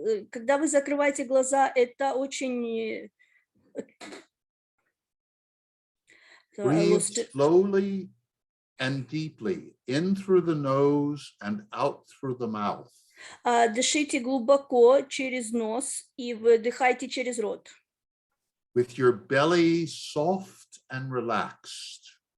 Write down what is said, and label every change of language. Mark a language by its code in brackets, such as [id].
[ru] Когда вы закрываете глаза, это очень... [en] Breathe slowly and deeply in through the nose and out through the mouth. [ru] Дышите глубоко через нос и выдыхайте через рот. [en] With your belly soft and relaxed.